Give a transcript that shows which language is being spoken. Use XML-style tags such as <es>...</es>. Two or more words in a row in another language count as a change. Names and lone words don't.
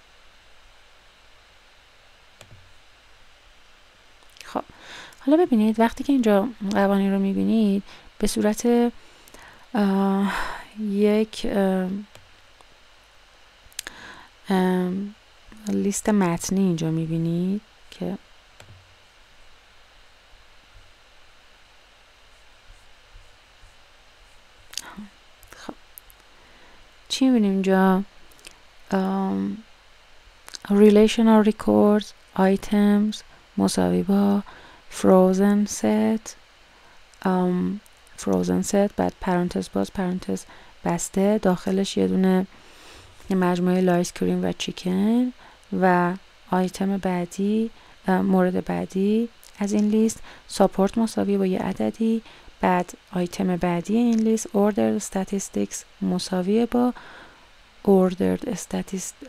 <fa>خب حالا ببینید وقتی که اینجا قوانین رو میبینید به صورت یک لیست متنی اینجا میبینید که خب چی میبینیم اینجا؟</fa> <en>relational records items</en> <fa>مساوی با</fa> <en>frozen set</en> <fa>بعد پرانتز باز پرانتز بسته داخلش یه دونه مجموعه لایس کریم و چیکن و آیتم بعدی مورد بعدی از این لیست ساپورت مساوی با یه عددی. بعد آیتم بعدی این لیست</fa> <en>ordered statistics</en> <fa>مساوی با</fa> <en>ordered statistics.</en>